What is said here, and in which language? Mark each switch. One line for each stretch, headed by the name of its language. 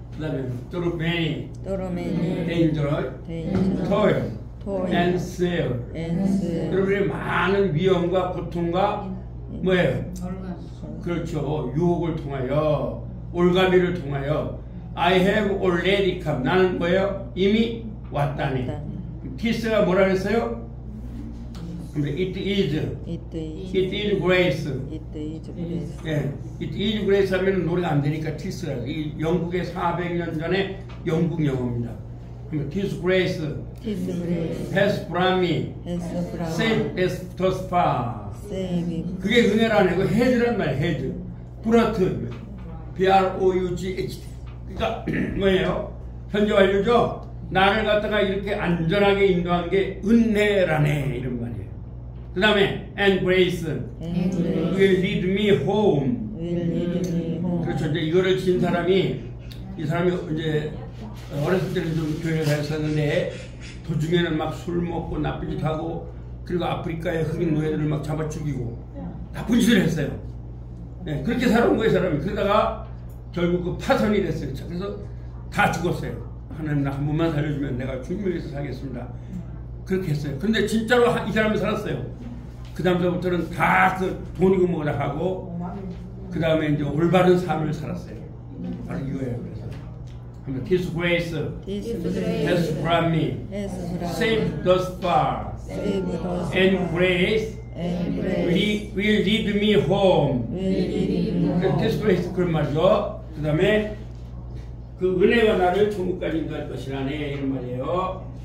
Korean: 그 다음에
English: through many danger, toil, and snare.
Korean: 여러분의 많은 위험과 고통과 뭐예요? 그렇죠. 유혹을 통하여 올가미를 통하여
English: I have already come.
Korean: 나는 뭐예요? 이미 왔다니. 티스가 뭐라 그랬어요?
English: It is grace.
Korean: 예,
English: it is grace
Korean: 하면 노래가 안 되니까 티스라. 이 영국의 400년 전에 영국 영어입니다. 그러면
English: This grace has brought me safe thus far.
Korean: 그게 은혜라는 거. head란 말이에요. head. brought. B-R-O-U-G-H. 그러니까 뭐예요? 현재 완료죠? 나를 갖다가 이렇게 안전하게 인도한 게 은혜라네 이런 말이에요. 그 다음에
English: and grace will lead me home.
Korean: 그렇죠. 이제 이거를 진 사람이 이 사람이 이제 어렸을 때는 좀 교회를 다녔었는데 도중에는 막 술 먹고 나쁜 짓 하고 그리고 아프리카의 흑인 노예들을 막 잡아 죽이고 나쁜 짓을 했어요. 네, 그렇게 살아온 거예요 사람이. 그러다가 결국 그 파선이 됐어요. 그래서 다 죽었어요. 하나님 나 한 번만 살려주면 내가 주님을 위해서 살겠습니다. 그렇게 했어요. 근데 진짜로 이 사람이 살았어요. 그 다음부터는 다 그 돈이고 뭐라 하고 그 다음에 이제 올바른 삶을 살았어요. 바로 이거예요. 그래서 하면
English: This grace has brought me safe thus far, and grace will lead me home. This grace
Korean: 그런 말이죠. 그 다음에 그 은혜가 나를 천국까지 인도할 것이라네 이런 말이에요.